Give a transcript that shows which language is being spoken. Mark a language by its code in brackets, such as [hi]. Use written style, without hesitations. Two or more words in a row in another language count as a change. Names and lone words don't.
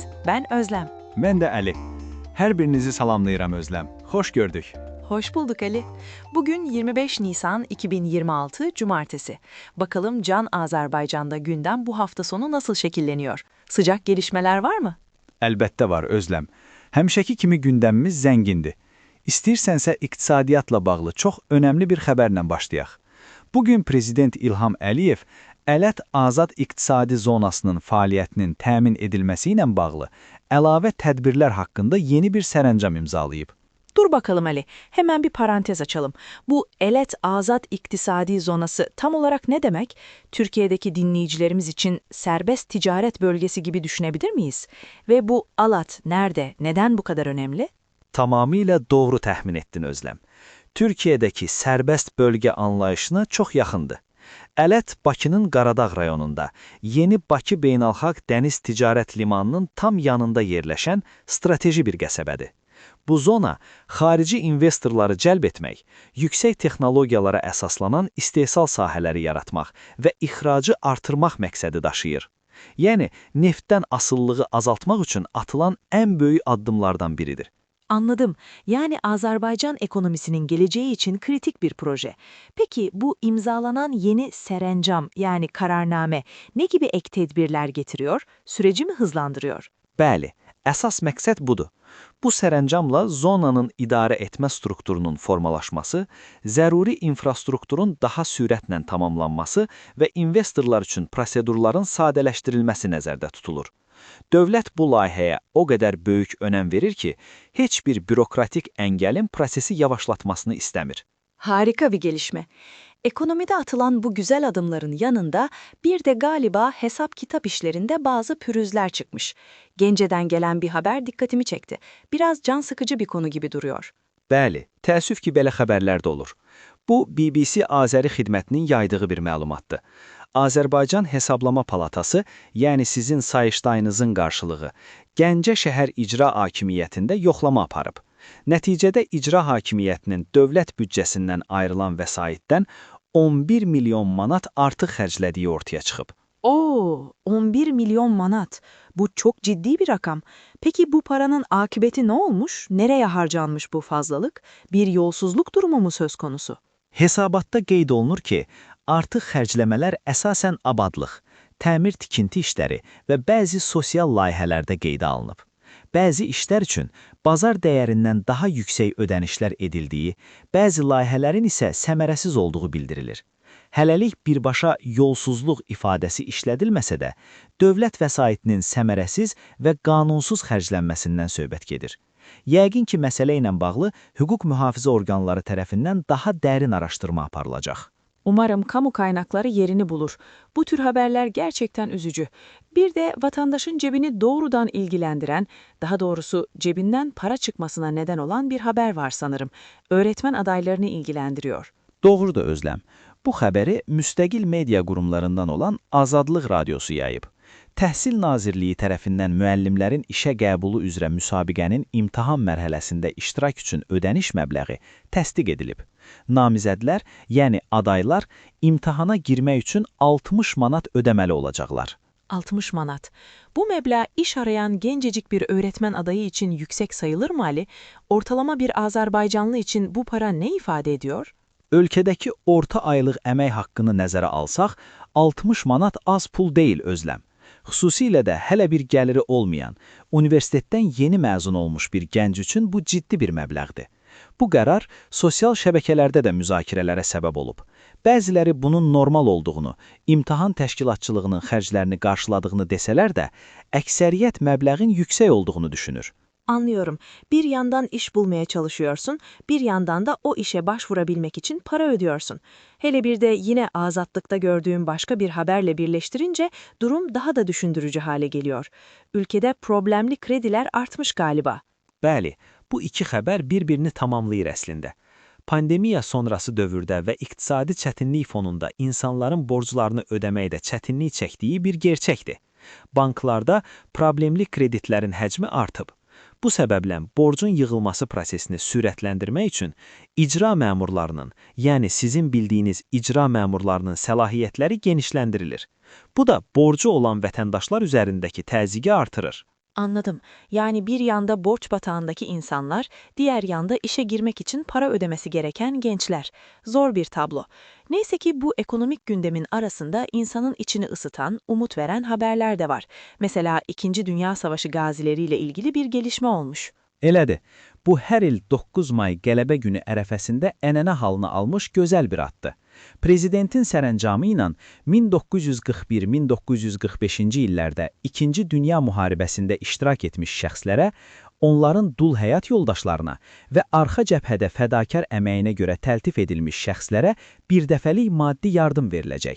[tr] Ben Özlem. Ben de Ali. [az] Her birinizi salamlayıram Özlem. [tr] Hoş gördük. Hoş bulduk Ali. Bugün 25 Nisan 2026 Cumartesi. Bakalım Can Azerbaycan'da gündem bu hafta sonu nasıl şekilleniyor? Sıcak gelişmeler var mı? [az] Əlbəttə var Özlem. Həmişəki kimi gündəmimiz zəngindir. İstəyirsənsə iqtisadiyyatla bağlı çox önəmli bir xəbərlə başlayaq. Bugün Prezident İlham Əliyev Ələt Azad İqtisadi Zonasının fəaliyyətinin təmin edilməsi ilə bağlı əlavə tədbirlər haqqında yeni bir sərəncam imzalayıb. [tr] Dur bakalım Ali, hemen bir parantez açalım. Bu Ələt Azad İktisadi Zonası tam olarak ne demek? Türkiye'deki dinleyicilerimiz için serbest ticaret bölgesi gibi düşünebilir miyiz? Ve bu alat nerede, neden bu kadar önemli? [az] Tamamilə doğru təxmin etdin Özlem. Türkiyədəki sərbəst bölgə anlayışına çox yaxındır. Ələt Bakının Qaradağ rayonunda, yeni Bakı Beynəlxalq Dəniz Ticarət Limanının tam yanında yerləşən strateji bir qəsəbədir. Bu zona xarici investorları cəlb etmək, yüksək texnologiyalara əsaslanan istehsal sahələri yaratmaq və ixracı artırmaq məqsədi daşıyır. Yəni, neftdən asılılığı azaltmaq üçün atılan ən böyük addımlardan biridir. [tr] Anladım. Yani Azerbaycan ekonomisinin geleceği için kritik bir proje. Peki bu imzalanan yeni serencam yani kararname ne gibi ek tedbirler getiriyor? Süreci mi hızlandırıyor? [az] Bəli, əsas məqsəd budur. Bu sərəncamla zonanın idarə etmə strukturunun formalaşması, zəruri infrastrukturun daha sürətlə tamamlanması və investorlar üçün prosedurların sadələşdirilməsi nəzərdə tutulur. Dövlət bu layihəyə o qədər böyük önəm verir ki, heç bir bürokratik əngəlin prosesi yavaşlatmasını istəmir. [tr] Harika bir gelişme. Ekonomide atılan bu güzel adımların yanında bir de galiba hesap kitap işlerinde bazı pürüzler çıkmış. Gence'den gelen bir haber dikkatimi çekti. Biraz can sıkıcı bir konu gibi duruyor. [az] Bəli, təəssüf ki, belə xəbərlər də olur. Bu, BBC Azəri xidmətinin yaydığı bir məlumatdır. Azərbaycan Hesablama Palatası, yəni sizin sayıştayınızın qarşılığı, Gəncə şəhər icra hakimiyyətində yoxlama aparıb. Nəticədə icra hakimiyyətinin dövlət büdcəsindən ayrılan vəsaitdən 11 milyon manat artıq xərclədiyi ortaya çıxıb. [tr] Oo, 11 milyon manat. Bu çok ciddi bir rakam. Peki bu paranın akıbeti ne olmuş? Nereye harcanmış bu fazlalık? Bir yolsuzluk durumu mu söz konusu? [az] Hesabatda qeyd olunur ki, artıq xərcləmələr əsasən abadlıq, təmir-tikinti işləri və bəzi sosial layihələrdə qeydə alınıb. Bəzi işlər üçün bazar dəyərindən daha yüksək ödənişlər edildiyi, bəzi layihələrin isə səmərəsiz olduğu bildirilir. Hələlik birbaşa yolsuzluq ifadəsi işlədilməsə də, dövlət vəsaitinin səmərəsiz və qanunsuz xərclənməsindən söhbət gedir. Yəqin ki, məsələ ilə bağlı hüquq mühafizə orqanları tərəfindən daha dərin araşdırma aparılacaq. [tr] Umarım kamu kaynakları yerini bulur. Bu tür haberler gerçekten üzücü. Bir de vatandaşın cebini doğrudan ilgilendiren, daha doğrusu cebinden para çıkmasına neden olan bir haber var sanırım. Öğretmen adaylarını ilgilendiriyor. [az] Doğrudur Özlem. Bu xəbəri müstəqil media qurumlarından olan Azadlıq Radiosu yayıb. Təhsil Nazirliyi tərəfindən müəllimlərin işə qəbulu üzrə müsabiqənin imtahan mərhələsində iştirak üçün ödəniş məbləği təsdiq edilib. Namizədlər, yəni adaylar, imtahana girmək üçün 60 manat ödəməli olacaqlar. 60 manat. Bu meblağ iş arayan gencecik bir öğretmen adayı için yüksek sayılır mı Ali? Ortalama bir Azerbaycanlı için bu para ne ifade ediyor? Ölkədəki orta aylıq əmək haqqını nəzərə alsaq, 60 manat az pul deyil Özlem. Xüsusilə də hələ bir gəliri olmayan, universitetdən yeni məzun olmuş bir gənc üçün bu ciddi bir məbləğdir. Bu qərar sosial şəbəkələrdə də müzakirələrə səbəb olub. Bəziləri bunun normal olduğunu, imtahan təşkilatçılığının xərclərini qarşıladığını desələr də, əksəriyyət məbləğin yüksək olduğunu düşünür. [tr] Anlıyorum. Bir yandan iş bulmaya çalışıyorsun, bir yandan da o işe başvurabilmek için para ödüyorsun. Hele bir de yine azatlıkta gördüğüm başka bir haberle birleştirince durum daha da düşündürücü hale geliyor. Ülkede problemli krediler artmış galiba. [az] Bəli, bu iki xəbər bir-birini tamamlayır əslində. Pandemiya sonrası dövrdə və iqtisadi çətinlik fonunda insanların borclarını ödəməkdə çətinlik çəkdiyi bir gerçəkdir. Banklarda problemli kreditlərin həcmi artıb. Bu səbəblə borcun yığılması prosesini sürətləndirmək üçün icra məmurlarının, yəni sizin bildiyiniz icra məmurlarının səlahiyyətləri genişləndirilir. Bu da borcu olan vətəndaşlar üzərindəki təzyiqi artırır. [tr] Anladım. Yani bir yanda borç batağındaki insanlar, diğer yanda işe girmek için para ödemesi gereken gençler. Zor bir tablo. Neyse ki bu ekonomik gündemin arasında insanın içini ısıtan, umut veren haberler de var. Mesela 2. Dünya Savaşı gazileriyle ilgili bir gelişme olmuş. [az] Elədir. Bu hər il 9 may Qələbə günü ərəfəsində ənənə halını almış gözəl bir addır. Prezidentin sərəncamı ilə 1941-1945-ci illərdə 2-ci Dünya müharibəsində iştirak etmiş şəxslərə, onların dul həyat yoldaşlarına və arxa cəbhədə fədakar əməyinə görə təltif edilmiş şəxslərə birdəfəlik maddi yardım veriləcək.